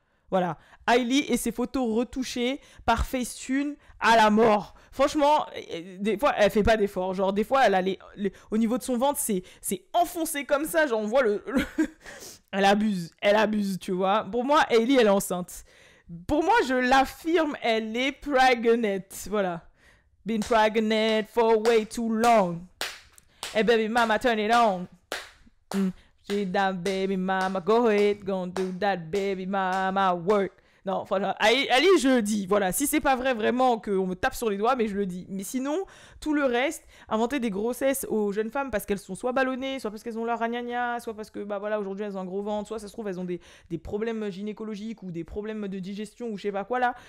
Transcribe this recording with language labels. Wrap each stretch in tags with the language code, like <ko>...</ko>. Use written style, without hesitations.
<fr>Voilà, Hailey et ses photos retouchées par Facetune à la mort. Franchement, des fois, elle fait pas d'efforts. Genre, des fois, elle a au niveau de son ventre, c'est enfoncé comme ça. Genre, on voit Elle abuse, tu vois. Pour moi, Hailey, elle est enceinte. Pour moi, je l'affirme, elle est pregnant. Voilà.</fr> <en>Been pregnant for way too long. Hey, baby mama, turn it on. She that baby mama, go ahead, gonna do that baby mama work.</en> <fr>Non, voilà. Allez, je le dis. Voilà. Si c'est pas vrai vraiment qu'on me tape sur les doigts, mais je le dis. Mais sinon, tout le reste, inventer des grossesses aux jeunes femmes parce qu'elles sont soit ballonnées, soit parce qu'elles ont leur ragnagna, soit parce que, voilà, aujourd'hui elles ont un gros ventre, soit ça se trouve elles ont des problèmes gynécologiques ou des problèmes de digestion ou je sais pas quoi là.</fr>